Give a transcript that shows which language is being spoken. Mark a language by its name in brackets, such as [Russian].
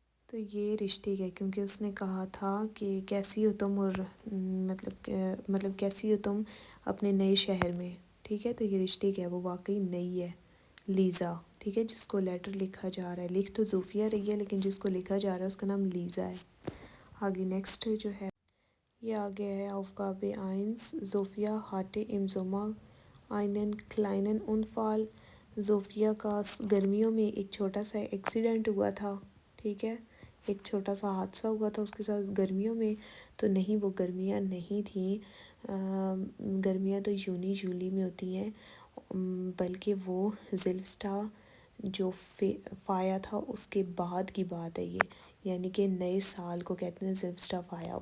[Urdu] تو یہ richtig ہے کیونکہ اس نے کہا تھا کہ کیسی ہو تم اور مطلب کیسی ہو تم اپنے نئے شہر میں ٹھیک ہے تو یہ richtig ہے وہ واقعی نئی ہے لیزا ٹھیک ہے جس کو لیٹر لکھا جا رہا ہے لکھ تو زوفیہ رہی ہے لیکن جس کو لکھا جا رہا ہے اس کا نام لیزا ہے آگے نیکسٹ جو ہے یہ آگے ہے [German] Aufgabe 1 Sophia hatte im Sommer einen kleinen Unfall. [Urdu] زوفیا کا گرمیوں میں ایک چھوٹا سا ایکسیڈنٹ ہوا تھا، ٹھیک ہے، ایک چھوٹا سا حادثہ ہوا تھا اس کے ساتھ گرمیوں میں. تو نہیں، وہ گرمیاں نہیں تھیں، گرمیاں تو جونی جولی میں ہوتی ہیں، بلکہ وہ زلفسٹا جو فایا تھا اس کے بعد کی بات ہے یہ، یعنی کہ نئے سال کو کہتے ہیں زلفسٹا فایا.